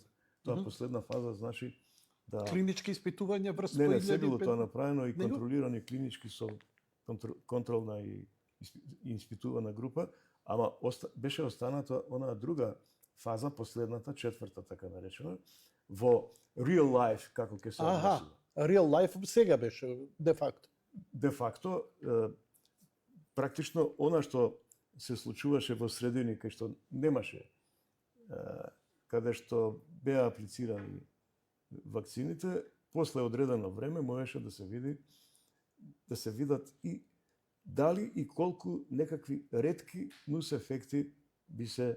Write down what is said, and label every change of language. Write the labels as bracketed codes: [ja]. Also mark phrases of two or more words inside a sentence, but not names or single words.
[mk] Тоа последна фаза значи да... Клинички испитувања врз Не, се било тоа направено и контролирани клинички со контролна и испитувана група, ама беше останата онаа друга фаза, последната, четврта, така наречена, во [en] real life, [mk] како ќе се однесува. [en] Real life [mk] сега беше, де факто. Де факто, практично, она што се случуваше во средини кај што немаше, каде што беа аплицирани вакцините, после одредено време можеше да се видат и дали и колку некакви ретки нус ефекти би се